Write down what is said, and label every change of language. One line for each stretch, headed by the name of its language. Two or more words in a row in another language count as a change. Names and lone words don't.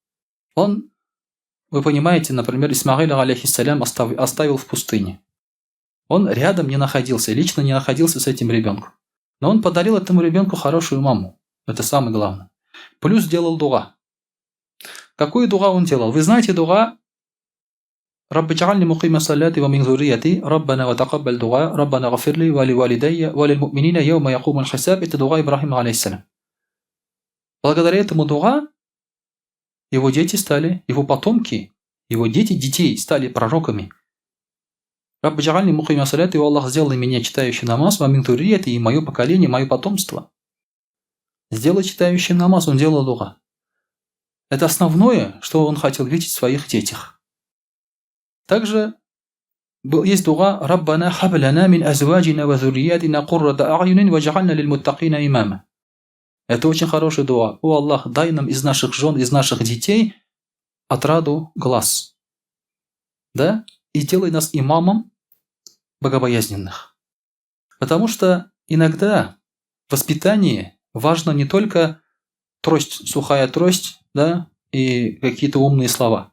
Russian: Вы понимаете, например, Исмаиля, алейхиссалям, оставил в пустыне. Он рядом не находился, лично не находился с этим ребенком. Но он подарил этому ребенку хорошую маму. Это самое главное. Плюс делал дуа. Какую дуа он делал? Вы знаете дуа?
Arabic: رب اجعلني مقيم الصلاة ومن ذريتي ربنا وتقبل دعاء ربنا اغفر لي ولوالدي وللمؤمنين يوم يقوم الحساب.
Russian: Это дуа Ибрахима алейхиссалям. Благодаря этому дуа его дети стали, его потомки, его детей стали пророками.
Arabic: رب اجعلني مقيم الصلاة,
Russian: о Аллах, сделай меня читающим намаз,
Arabic: و من ذريتي,
Russian: и мое поколение, мое потомство. Сделай читающим намаз, он делал дуа. Это основное, что он хотел видеть в своих детях. Также есть дуа
Arabic: «ربنا هب لنا من أزواجنا و ذرياتنا قرة أعين واجعلنا للمتقين إماما».
Russian: Это очень хороший дуа. О Аллах, дай нам из наших жен, из наших детей отраду глаз. Да? И сделай нас имамом богобоязненных. Потому что иногда в воспитании важно не только трость, сухая трость, да, и какие-то умные слова.